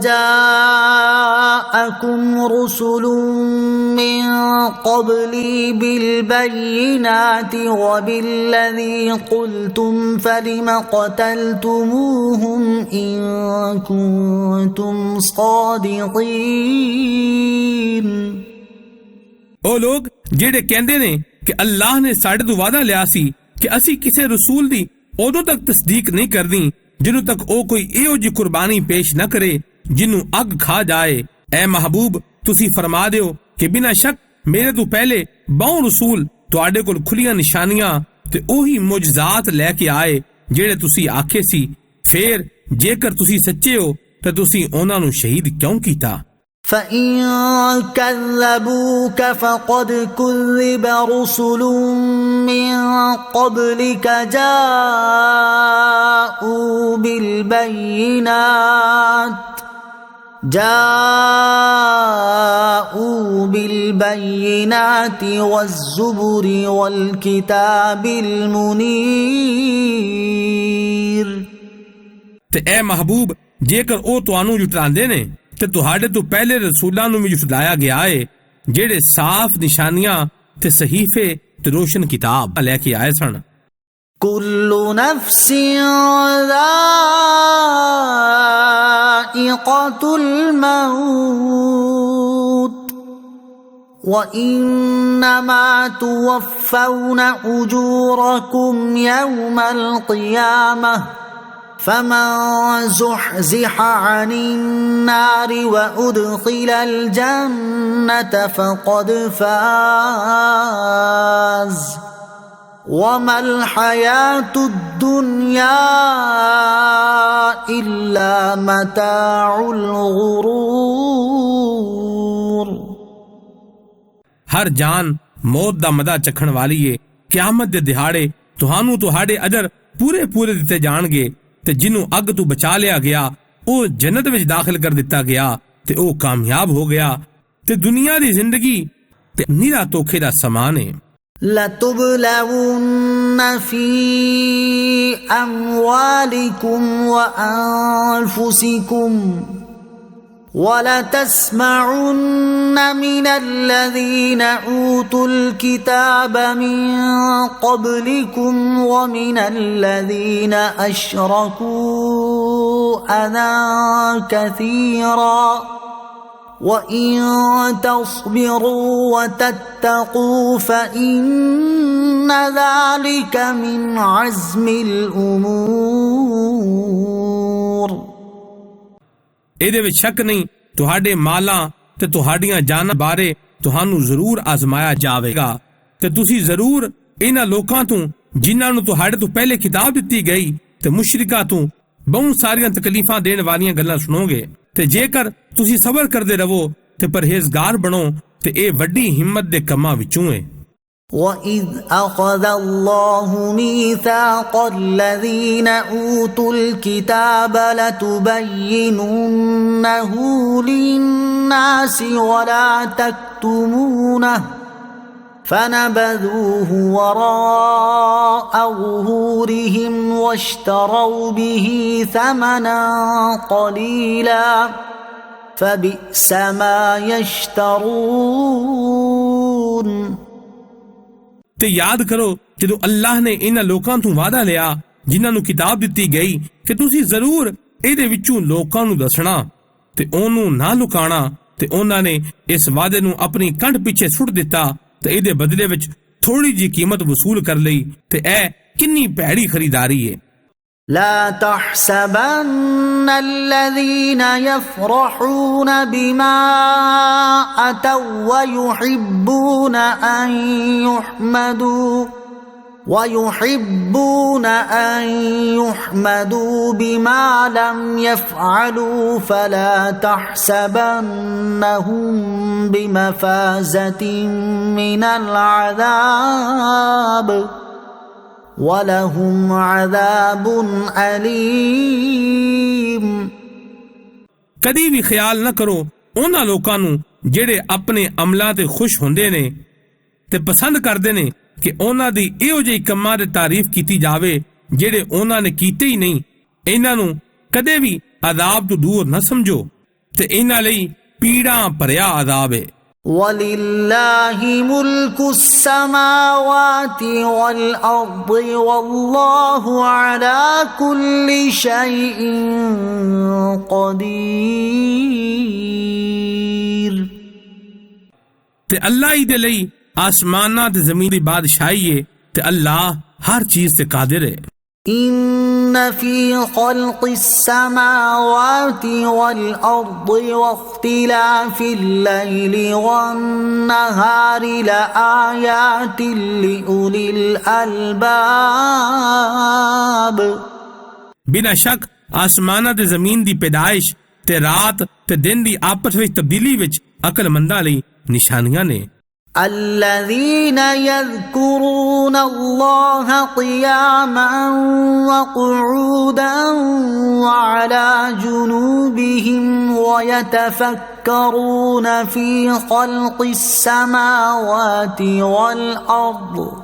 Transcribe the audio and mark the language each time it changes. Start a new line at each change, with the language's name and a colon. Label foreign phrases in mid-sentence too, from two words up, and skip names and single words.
Arabic: جاءكم رسل من قبلي بالبينات وبالذي قلتم فلم قتلتموهم إن كنتم صادقين।
Punjabi: ਉਹ ਲੋਕ ਜਿਹੜੇ ਕਹਿੰਦੇ ਨੇ ਕਿ ਅੱਲਾਹ ਨੇ ਸਾਡੇ ਤੋਂ ਵਾਅਦਾ ਲਿਆ ਸੀ ਕਿ ਅਸੀਂ ਕਿਸੇ ਰਸੂਲ ਦੀ ਉਦੋਂ ਤੱਕ ਤਸਦੀਕ ਨਹੀਂ ਕਰਨੀ ਜਿਹਨੂੰ ਤੱਕ ਉਹ ਕੋਈ ਇਹੋ ਜਿਹੀ ਕੁਰਬਾਨੀ ਪੇਸ਼ ਨਾ ਕਰੇ ਜਿਹਨੂੰ ਅੱਗ ਖਾ ਜਾਏ। ਐ ਮਹਬੂਬ ਤੁਸੀਂ ਫਰਮਾ ਦਿਓ ਕਿ ਬਿਨਾਂ ਸ਼ੱਕ ਮੇਰੇ ਤੋਂ ਪਹਿਲੇ ਬਹੁ ਰਸੂਲ ਤੁਹਾਡੇ ਕੋਲ ਖੁੱਲੀਆਂ ਨਿਸ਼ਾਨੀਆਂ ਤੇ ਉਹੀ ਮੁਜਜ਼ਾਤ ਲੈ ਕੇ ਆਏ ਜਿਹੜੇ ਤੁਸੀਂ ਆਖੇ ਸੀ। ਫੇਰ ਜੇਕਰ ਤੁਸੀਂ ਸੱਚੇ ਹੋ ਤਾਂ ਤੁਸੀਂ ਉਹਨਾਂ ਨੂੰ ਸ਼ਹੀਦ ਕਿਉਂ ਕੀਤਾ?
Arabic: فإن كذبوك فقد كذب رسل من قبلك جاءوا بالبينات والزبر والكتاب المنير।
Punjabi: ਤੇ ਐ ਮਹਬੂਬ ਜੇਕਰ ਉਹ ਤੁਹਾਨੂੰ ਜੁਟਾਉਂਦੇ ਨੇ ਤੇ ਤੁਹਾਡੇ ਤੋਂ ਪਹਿਲੇ ਰਸੂਲਾਂ ਨੂੰ ਵੀ ਜੁਟਲਾਇਆ ਗਿਆ ਏ ਜਿਹੜੇ ਸਾਫ਼ ਨਿਸ਼ਾਨੀਆਂ ਤੇ ਸਹੀਫੇ ਤੇ ਰੋਸ਼ਨ ਕਿਤਾਬ ਲੈ ਕੇ ਆਏ ਸਨ।
Arabic: كل نفس ذائقة الموت وإنما توفون أجوركم يوم القيامة فمن زحزح عن النار وأدخل الجنة فقد فاز وما الحياة الدنيا إلا متاع الغرور۔
Punjabi: ਹਰ ਜਾਨ ਮੌਤ ਦਾ ਮਜ਼ਾ ਚੱਖਣ ਵਾਲੀ ਏ। ਕਿਆਮਤ ਦੇ ਦਿਹਾੜੇ ਤੁਹਾਨੂੰ ਤੁਹਾਡੇ ਅਜਰ ਪੂਰੇ ਪੂਰੇ ਦਿੱਤੇ ਜਾਣਗੇ ਤੇ ਜਿਹਨੂੰ ਅੱਗ ਤੋਂ ਬਚਾ ਲਿਆ ਗਿਆ ਉਹ ਜੰਨਤ ਵਿੱਚ ਦਾਖਲ ਕਰ ਦਿੱਤਾ ਗਿਆ ਤੇ ਉਹ ਕਾਮਯਾਬ ਹੋ ਗਿਆ ਤੇ ਦੁਨੀਆ ਦੀ ਜ਼ਿੰਦਗੀ ਤੇ ਨਿਰਾ ਧੋਖੇ ਦਾ ਸਮਾਨ ਹੈ।
Arabic: لتبلون في أموالكم وأنفسكم ولتسمعن من الذين أوتوا الكتاب من قبلكم ومن الذين أشركوا أذى كثيرا وإن تصبروا وتتقوا فإن ذلك من عزم الأمور۔
Punjabi: ਇਹਦੇ ਵਿੱਚ ਸ਼ੱਕ ਨਹੀਂ ਤੁਹਾਡੇ ਮਾਲਾਂ ਤੇ ਤੁਹਾਡੀਆਂ ਜਾਨਾਂ ਬਾਰੇ ਤੁਹਾਨੂੰ ਜ਼ਰੂਰ ਆਜ਼ਮਾਇਆ ਜਾਵੇਗਾ ਤੇ ਤੁਸੀਂ ਜ਼ਰੂਰ ਇਹਨਾਂ ਲੋਕਾਂ ਤੋਂ ਜਿਨ੍ਹਾਂ ਨੂੰ ਤੁਹਾਡੇ ਤੋਂ ਪਹਿਲੇ ਕਿਤਾਬ ਦਿੱਤੀ ਗਈ ਤੇ ਮੁਸ਼ਰਿਕਾਂ ਤੋਂ ਬਹੁਤ ਸਾਰੀਆਂ ਤਕਲੀਫਾਂ ਦੇਣ ਵਾਲੀਆਂ ਗੱਲਾਂ ਸੁਣੋਗੇ ਤੇ ਜੇਕਰ ਤੁਸੀਂ ਸਬਰ ਕਰਦੇ ਰਹੋ ਤੇ ਪਰਹੇਜ਼ਗਾਰ ਬਣੋ ਤੇ ਇਹ ਵੱਡੀ ਹਿੰਮਤ ਦੇ ਕੰਮਾਂ ਵਿੱਚੋਂ ਹੈ।
Arabic: وَإِذْ أَخَذَ اللَّهُ مِيثَاقَ الَّذِينَ أُوتُوا الْكِتَابَ لَتُبَيِّنُنَّهُ لِلنَّاسِ وَلَا تَكْتُمُونَهُ فَنَبَذُوهُ وَرَاءَ ظُهُورِهِمْ وَاشْتَرَوْا بِهِ ثَمَنًا قَلِيلًا فَبِئْسَ مَا يَشْتَرُونَ۔
Punjabi: ਤੇ ਯਾਦ ਕਰੋ ਜਦੋਂ ਅੱਲਾਹ ਨੇ ਇਹਨਾਂ ਲੋਕਾਂ ਤੋਂ ਵਾਅਦਾ ਲਿਆ ਜਿਨ੍ਹਾਂ ਨੂੰ ਕਿਤਾਬ ਦਿੱਤੀ ਗਈ ਕਿ ਤੁਸੀਂ ਜ਼ਰੂਰ ਇਹਦੇ ਵਿੱਚੋਂ ਲੋਕਾਂ ਨੂੰ ਦੱਸਣਾ ਤੇ ਉਹਨੂੰ ਨਾ ਲੁਕਾਣਾ, ਤੇ ਉਹਨਾਂ ਨੇ ਇਸ ਵਾਅਦੇ ਨੂੰ ਆਪਣੀ ਕੰਧ ਪਿੱਛੇ ਸੁੱਟ ਦਿੱਤਾ ਤੇ ਇਹਦੇ ਬਦਲੇ ਵਿੱਚ ਥੋੜੀ ਜਿਹੀ ਕੀਮਤ ਵਸੂਲ ਕਰ ਲਈ। ਤੇ ਇਹ ਕਿੰਨੀ ਭੈੜੀ ਖਰੀਦਾਰੀ ਹੈ।
Arabic: لا تحسبن الذين يفرحون بما أتوا ويحبون أن يحمدوا بما لم يفعلوا فلا تحسبنهم بمفازة من العذاب وَلَهُمْ عَذَابٌ أَلِيمٌ।
Punjabi: ਕਦੀ ਵੀ ਖਿਆਲ ਨਾ ਕਰੋ ਉਹਨਾਂ ਲੋਕਾਂ ਨੂੰ ਜਿਹੜੇ ਆਪਣੇ ਅਮਲਾਂ ਤੇ ਖੁਸ਼ ਹੁੰਦੇ ਨੇ ਤੇ ਪਸੰਦ ਕਰਦੇ ਨੇ ਕਿ ਉਹਨਾਂ ਦੀ ਇਹੋ ਜਿਹੀ ਕੰਮਾਂ ਦੀ ਤਾਰੀਫ ਕੀਤੀ ਜਾਵੇ ਜਿਹੜੇ ਉਹਨਾਂ ਨੇ ਕੀਤੇ ਹੀ ਨਹੀਂ। ਇਹਨਾਂ ਨੂੰ ਕਦੇ ਵੀ ਅਜ਼ਾਬ ਤੋਂ ਦੂਰ ਨਾ ਸਮਝੋ ਤੇ ਇਹਨਾਂ ਲਈ ਪੀੜਾਂ ਭਰਿਆ ਅਜ਼ਾਬ ਹੈ।
Arabic: وَلِلَّهِ مُلْكُ السَّمَاوَاتِ وَالْأَرْضِ وَاللَّهُ عَلَى كُلِّ شَيْءٍ قَدِيرٌ।
Punjabi: ਤੇ ਅੱਲਾਹ ਹੀ ਦੇ ਲਈ ਆਸਮਾਨਾਂ ਤੇ ਜ਼ਮੀਨ ਦੀ ਬਾਦਸ਼ਾਹੀ ਹੈ ਤੇ ਅੱਲਾਹ ਹਰ ਚੀਜ਼ ਤੇ ਕਾਦਰ ਹੈ।
Arabic: إن في خلق السماوات والأرض واختلاف الليل والنهار لآيات لأولي الألباب۔
Punjabi: ਬਿਨਾਂ ਸ਼ੱਕ ਆਸਮਾਨਾਂ ਤੇ ਜ਼ਮੀਨ ਦੀ ਪੈਦਾਇਸ਼ ਤੇ ਰਾਤ ਤੇ ਦਿਨ ਦੀ ਆਪਸ ਵਿੱਚ ਤਬਦੀਲੀ ਵਿੱਚ ਅਕਲਮੰਦਾਂ ਲਈ ਨਿਸ਼ਾਨੀਆਂ ਨੇ।
Arabic: الذين يذكرون الله قياما وقعودا وعلى جنوبهم ويتفكرون في خلق السماوات والأرض